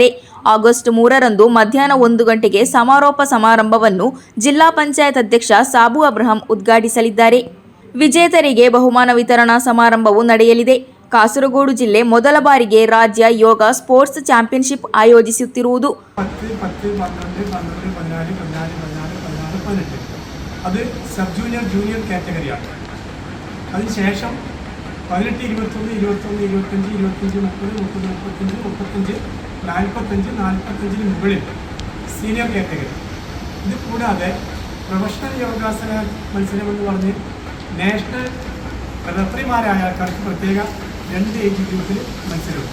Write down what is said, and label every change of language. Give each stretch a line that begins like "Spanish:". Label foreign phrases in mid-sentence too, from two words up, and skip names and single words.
Kannada: ಆಗಸ್ಟ್ 3ರಂದು ಮಧ್ಯಾಹ್ನ 1 ಗಂಟೆಗೆ ಸಮಾರೋಪ ಸಮಾರಂಭವನ್ನು ಜಿಲ್ಲಾ ಪಂಚಾಯತ್ ಅಧ್ಯಕ್ಷ ಸಾಬು ಅಬ್ರಹಂ ಉದ್ಘಾಟಿಸಲಿದ್ದಾರೆ. ವಿಜೇತರಿಗೆ ಬಹುಮಾನ ವಿತರಣಾ ಸಮಾರಂಭವು ನಡೆಯಲಿದೆ. ಕಾಸರಗೋಡು ಜಿಲ್ಲೆ ಮೊದಲ ಬಾರಿಗೆ ರಾಜ್ಯ ಯೋಗ ಸ್ಪೋರ್ಟ್ಸ್ ಚಾಂಪಿಯನ್ಶಿಪ್ ಆಯೋಜಿಸುತ್ತಿರುವುದು.
Malayalam: 10, 12, 12, 14, 14, 14, 18 അത് സബ് ജൂനിയർ ജൂനിയർ കാറ്റഗറിയാണ്. അതിനുശേഷം 18, 21, 21, 25, 25, 30, 30, 35, 35, 45 മുകളിൽ സീനിയർ കാറ്റഗറി. ഇത് കൂടാതെ പ്രൊഫഷണൽ യോഗാസന മത്സരമെന്ന് പറഞ്ഞ് നാഷണൽ റഫറിമാരായ ആൾക്കാർക്ക് പ്രത്യേക 2 ഏജ് ഗ്രൂപ്പിൽ മത്സരമുണ്ട്.